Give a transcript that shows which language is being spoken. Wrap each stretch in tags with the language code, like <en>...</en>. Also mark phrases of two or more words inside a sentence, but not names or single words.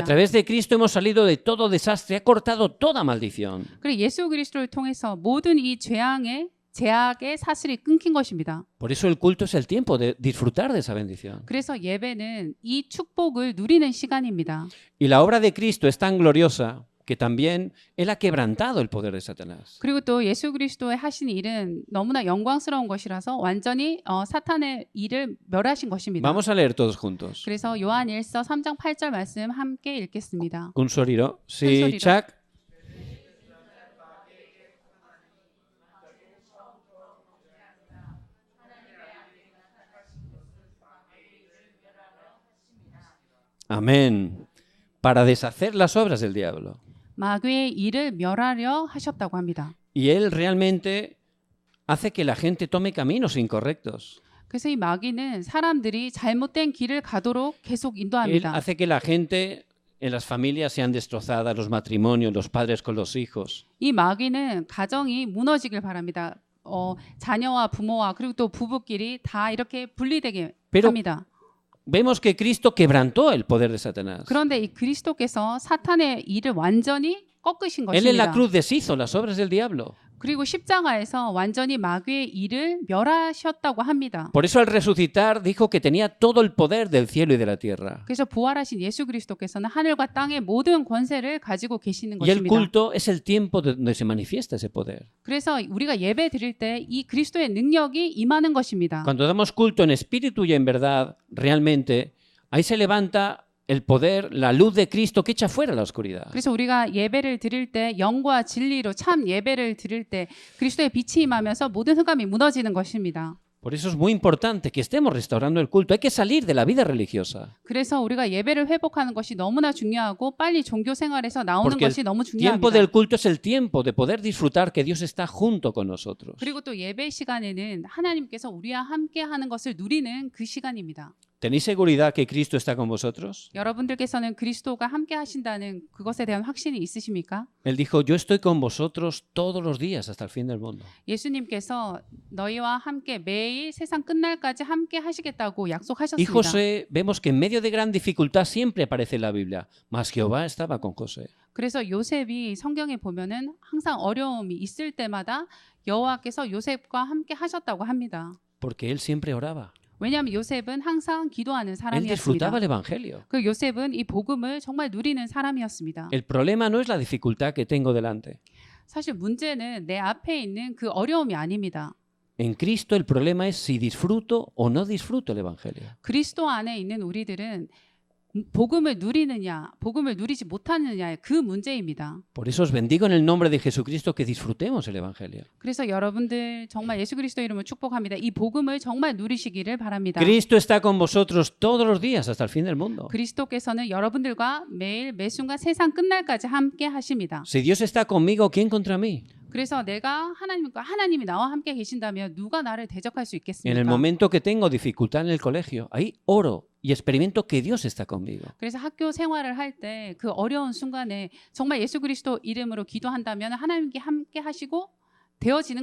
<es>a través de Cristo hemos salido de todo desastre, ha cortado toda maldición.</es> <ko>그리고 예수 그리스도를 통해서 모든 이 제약의 사슬이 끊긴 것입니다.</ko> <es>Por eso el culto es el tiempo de disfrutar de esa bendición.</es> <ko>그래서 예배는 이 축복을 누리는 시간입니다.</ko> <es>Y la obra de Cristo es tan gloriosa que también Él ha quebrantado el poder de Satanás.</es> <ko>그리고 또 예수 그리스도의 하신 일은 너무나 영광스러운 것이라서 완전히 사탄의 일을 멸하신 것입니다.</ko> <es>Vamos a leer todos juntos.</es> <ko>그래서 요한일서 3장 8절 말씀 함께 읽겠습니다. Un soriro. Sí, soriro. Chuck. Amén.</ko> <es>Para deshacer las obras del diablo.</es> <ko>마귀의 일을 멸하려 하셨다고 합니다.</ko> <es>Y Él realmente hace que la gente tome caminos incorrectos.</es> <ko>그래서 이 마귀는 사람들이 잘못된 길을 가도록 계속</ko> <es>Él</es> <ko>인도합니다.</ko> <es>hace que la gente en las familias sean destrozadas, los matrimonios, los padres con los hijos.</es> <ko>이 마귀는 가정이 무너지길 바랍니다. 자녀와 부모와 그리고 또 부부끼리 다 이렇게 분리되게</ko> <es>Pero-</es> <ko>합니다.</ko> <es>Vemos que Cristo quebrantó el poder de Satanás.</es> <ko>그런데 이 그리스도께서 사탄의 일을 완전히 꺾으신</ko> <es>Él en la</es> <ko>것입니다.</ko> <es>cruz deshizo las obras del diablo.</es> <ko>그리고 십자가에서 완전히 마귀의 일을 멸하셨다고 합니다.</ko> <es>Por eso al resucitar dijo que tenía todo el poder del cielo y de la tierra.</es> <ko>그래서 부활하신 예수 그리스도께서는 하늘과 땅의 모든 권세를 가지고 계시는</ko> <es>Y el</es> <ko>것입니다.</ko> <es>culto es el tiempo donde se manifiesta ese poder.</es> <ko>그래서 우리가 예배 드릴 때 이 그리스도의 능력이 임하는 것입니다.</ko> <es>Cuando damos culto en espíritu y en verdad, realmente, ahí se levanta el poder, la luz de Cristo que echa fuera la oscuridad.</es> <ko>그래서 우리가 예배를 드릴 때 영과 진리로 참 예배를 드릴 때 그리스도의 빛이 임하면서 모든 흑암이 무너지는 것입니다.</ko> <es>Por eso es muy importante que estemos restaurando el culto. Hay que salir de la vida religiosa.</es> <ko>그래서 우리가 예배를 회복하는 것이 너무나 중요하고 빨리 종교 생활에서 나오는</ko> <es>Porque</es> <ko>것이 너무</ko> <es>el tiempo</es> <ko>중요합니다.</ko> <es>del culto es el tiempo de poder disfrutar que Dios está junto con nosotros.</es> <ko>그리고 또 예배 시간에는 하나님께서 우리와 함께 하는 것을 누리는 그 시간입니다.</ko> <es>¿Tenéis seguridad que Cristo está con vosotros?</es> <ko>여러분들께서는 그리스도가 함께 하신다는 그것에 대한 확신이 있으십니까?</ko> <es>Él dijo, yo estoy con vosotros todos los días hasta el fin del mundo.</es> <ko>예수님께서 너희와 함께 매일 세상 끝날까지 함께 하시겠다고</ko> <es>Y</es> <ko>약속하셨습니다.</ko> <es>José, vemos que en medio de gran dificultad siempre aparece en la Biblia, mas Jehová estaba con José.</es> <ko>그래서 요셉이 성경에 보면은 항상 어려움이 있을 때마다 여호와께서 요셉과 함께 하셨다고 합니다.</ko> <es>Porque él siempre oraba.</es> <ko>왜냐하면 요셉은 항상 기도하는</ko> <es>Él disfrutaba</es> <ko>사람이었습니다.</ko> <es>el Evangelio.</es> <ko>그 요셉은 이 복음을 정말 누리는 사람이었습니다.</ko> <es>El problema no es la dificultad que tengo delante.</es> <ko>사실 문제는 내 앞에 있는 그 어려움이 아닙니다.</ko> <es>En Cristo el problema es si disfruto o no disfruto el Evangelio.</es> <ko>그리스도 안에 있는 우리들은 복음을 누리느냐, 복음을 누리지 못하느냐의 그 문제입니다.</ko> <es>Por eso os bendigo en el nombre de Jesucristo que disfrutemos el Evangelio.</es> <ko>그래서 여러분들 정말 예수 그리스도 이름을 축복합니다. 이 복음을 정말 누리시기를 바랍니다.</ko> <es>Cristo está con vosotros todos los días hasta el fin del mundo.</es> <ko>그리스도께서는 여러분들과 매일 매순간 세상 끝날까지 함께 하십니다.</ko> <es>Si Dios está conmigo, ¿quién contra mí?</es> <ko>그래서 내가 하나님이 나와 함께 계신다면 누가 나를 대적할 수</ko> <es>En el</es> <ko>있겠습니까?</ko> <es>momento que tengo dificultad en el colegio, ahí oro y experimento que Dios está conmigo.</es> <ko>그래서 학교 생활을 할 때 그 어려운 순간에 정말 예수 그리스도 이름으로 기도한다면 하나님께 함께 하시고 되어지는</ko>